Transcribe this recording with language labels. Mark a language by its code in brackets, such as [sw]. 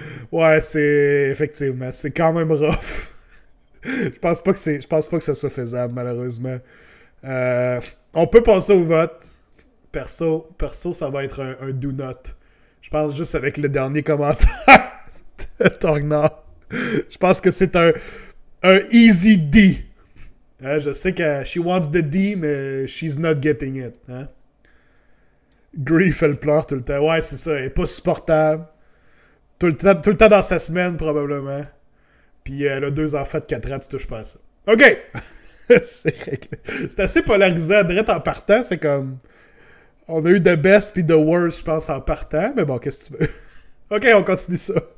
[fr] Ouais, c'est... Effectivement, c'est quand même rough. Je pense pas que ça soit faisable, malheureusement. On peut passer au vote. Perso, ça va être un do not. Je pense juste avec le dernier commentaire de Torgnard. Je pense que c'est un easy D. Hein, je sais que [en] she wants the D, [fr] mais [en] she's not getting it. [fr] Hein? Grief, elle pleure tout le temps. Ouais, c'est ça. Elle est pas supportable. Tout le temps dans sa semaine, probablement. Puis elle a 2 enfants de 4 ans, tu touches pas à ça. OK! C'est assez polarisant. Direct en partant, c'est comme... On a eu [en] the best [fr] puis [en] the worst, [fr] je pense, en partant. Mais bon, qu'est-ce que tu veux? OK, on continue ça.